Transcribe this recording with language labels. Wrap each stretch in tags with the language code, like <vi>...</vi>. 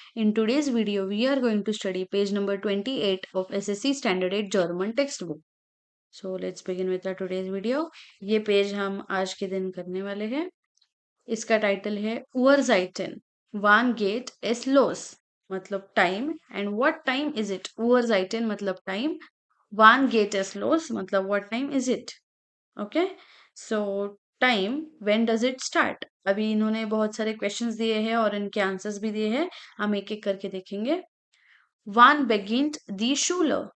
<en>In today's video we are going to study page number 28 of SSC Standard 8 German textbook. So let's begin with our today's video.</en> <hi>ये page हम आज के दिन करने वाले हैं. इसका टाइटल है Uhrzeiten.</hi> <de>Wann geht es los?</de> <hi>मतलब time.</hi> <en>And what time is it?</en> <hi>Uhrzeiten मतलब time.</hi> <de>Wann geht es los?</de> <hi>मतलब</hi> <en>What time is it? Okay. So time, when does it start?</en> <hi>अभी इन्होंने बहुत सारे क्वेश्चंस दिए हैं और इनके आंसर्स भी दिए हैं. हम एक एक करके देखेंगे.</hi> <de>Wann beginnt die Schule?</de>